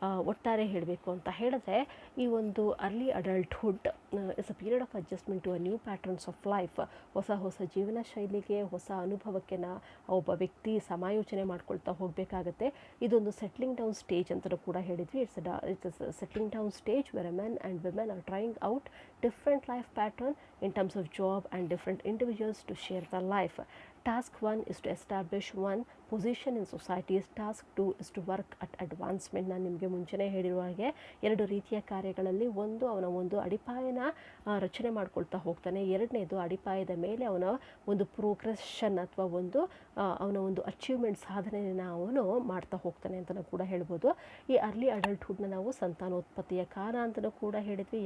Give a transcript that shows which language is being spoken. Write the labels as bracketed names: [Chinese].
[Kannada] ಒಟ್ಟಾರೆ ಹೇಳಬೇಕು ಅಂತ ಹೇಳಿದ್ರೆ ಈ ಒಂದು [English] Early adulthood is a period of adjustment to a new patterns of life. [Kannada] ಹೊಸ ಜೀವನ ಶೈಲಿಗೆ, ಹೊಸ ಅನುಭವಕ್ಕೆ ಒಬ್ಬ ವ್ಯಕ್ತಿ ಸಮಾಯೋಚನೆ ಮಾಡ್ಕೊಳ್ತಾ ಹೋಗಬೇಕಾಗತ್ತೆ. ಇದೊಂದು ಸೆಟ್ಲಿಂಗ್ ಡೌನ್ ಸ್ಟೇಜ್ ಅಂತಲೂ ಕೂಡ ಹೇಳಿದ್ವಿ. [English] It's settling down stage where a men and women are trying out different life pattern in terms of job and different individuals to share their life. Task 1 is to establish one position in society. Task 2 is to work at advancement. [Kannada] ನಾನು ನಿಮಗೆ ಮುಂಚೆನೇ ಹೇಳಿರುವ ಹಾಗೆ 2 ರೀತಿಯ ಕಾರ್ಯಗಳಲ್ಲಿ ಅವನ ಒಂದು ಅಡಿಪಾಯನ ರಚನೆ ಮಾಡ್ಕೊಳ್ತಾ ಹೋಗ್ತಾನೆ. ಎರಡನೇದು ಅಡಿಪಾಯದ ಮೇಲೆ ಅವನ ಒಂದು ಪ್ರೋಗ್ರೆಷನ್ ಅಥವಾ ಅವನ ಒಂದು ಅಚೀವ್ಮೆಂಟ್ ಸಾಧನೆಯನ್ನು ಅವನು ಮಾಡ್ತಾ ಹೋಗ್ತಾನೆ ಅಂತಲೂ ಕೂಡ ಹೇಳ್ಬೋದು. ಈ ಅರ್ಲಿ ಅಡಲ್ಟ್ಹುಡ್ನ ನಾವು ಸಂತಾನೋತ್ಪತ್ತಿಯ ಕಾಲ ಅಂತಲೂ ಕೂಡ ಹೇಳಿದ್ವಿ.